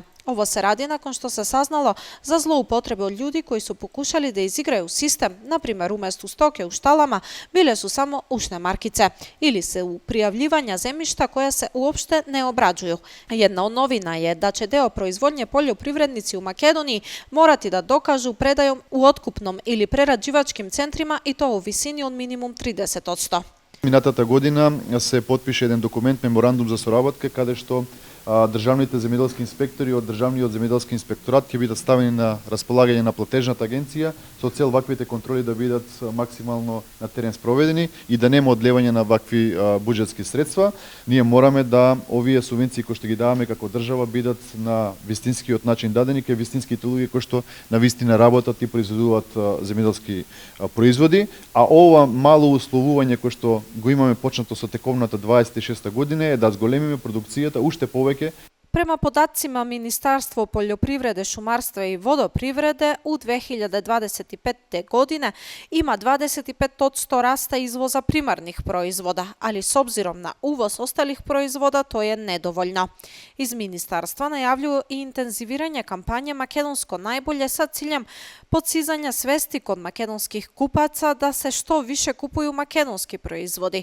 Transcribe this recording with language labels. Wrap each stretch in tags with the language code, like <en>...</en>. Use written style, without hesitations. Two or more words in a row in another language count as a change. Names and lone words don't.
<bs>Ovo se radi nakon što se saznalo za zloupotrebe od ljudi koji su pokušali da izigraju sistem, na primjer umjesto stoke u štalama bile su samo ušne markice ili se u prijavljivanja zemljišta koja se uopšte ne obrađuju.</bs> <sr>Jedna od novina je da će deo proizvodnje poljoprivrednici u Makedoniji morati da dokažu predajom u otkupnom ili prerađivačkim centrima i to u visini od minimum 30%.</sr> <mk>Минатата година се потпише еден документ, меморандум за соработка, каде што државните земјоделски инспектори од Државниот земјоделски инспекторат ќе бидат ставени на располагање на платежната агенција со цел ваквите контроли да бидат максимално на терен спроведени и да нема одлевање на вакви буџетски средства. Ние мораме да овие субвенции кои што ги даваме како држава бидат на вистинскиот начин дадени кај вистинските луѓе кои што на вистина работат и произведуваат земјоделски производи, а ова мало условување кое што го имаме почнато со тековната 26 година е да зголемиме продукцијата уште повеќе.</mk> <sr>Prema podacima Ministarstva poljoprivrede, šumarstva i vodoprivrede, u 2025. godine ima 25% rasta izvoza primarnih proizvoda, ali s obzirom na uvoz ostalih proizvoda to je nedovoljno. Iz ministarstva najavljuju i intenziviranje kampanje Makedonsko najbolje sa ciljem podsizanja svesti kod makedonskih kupaca da se što više kupuju makedonski proizvodi.</sr>